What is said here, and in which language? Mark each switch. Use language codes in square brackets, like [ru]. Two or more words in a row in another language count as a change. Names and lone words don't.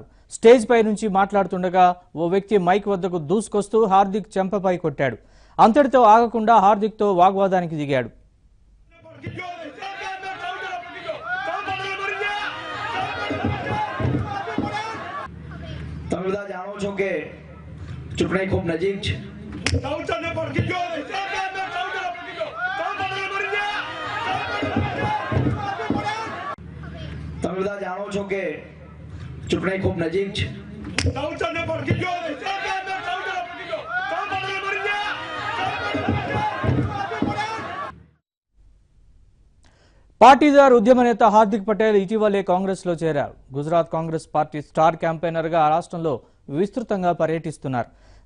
[te] స్టేజ్ పై నుంచి మాట్లాడుతుండగా ఓ వ్యక్తి మైక్ వద్దకు దూసుకొస్తూ హార్దిక్ చెంపపై కొట్టాడు. అంతటితో ఆగకుండా హార్దిక్ తో వాగ్వాదానికి దిగాడు. [gu] તમે બધા જાણો છો કે ચૂંટણી ખૂબ નજીક છે. તમે બધા જાણો છો કે ચૂંટણી ખૂબ નજીક છે. [te] పాటీదార్ ఉద్యమ నేత హార్దిక్ పటేల్ ఇటీవలే కాంగ్రెస్ లో చేరారు. గుజరాత్ కాంగ్రెస్ పార్టీ స్టార్ క్యాంపెయినర్ గా ఆ రాష్ట్రంలో విస్తృతంగా పర్యటిస్తున్నారు.